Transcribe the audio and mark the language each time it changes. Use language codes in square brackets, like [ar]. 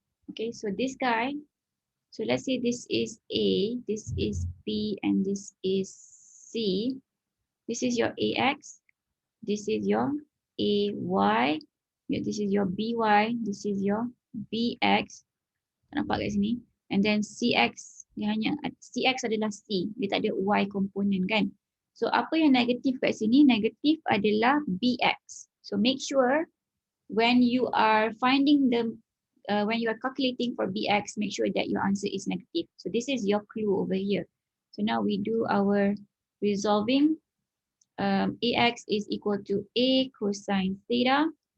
[en] Okay, so this guy, so let's say this is A, this is B, and this is C. This is your AX, this is your AY, this is your BY, this is your [ms] BX, nampak kat sini. [en] And then [ms] CX, dia hanya, CX adalah C, dia tak ada Y component kan. So apa yang negatif kat sini? Negatif adalah BX. [en] So make sure when you are finding the, when you are calculating for BX, make sure that your answer is negative. So this is your clue over here. So now we do our resolving. AX is equal to A cosine theta.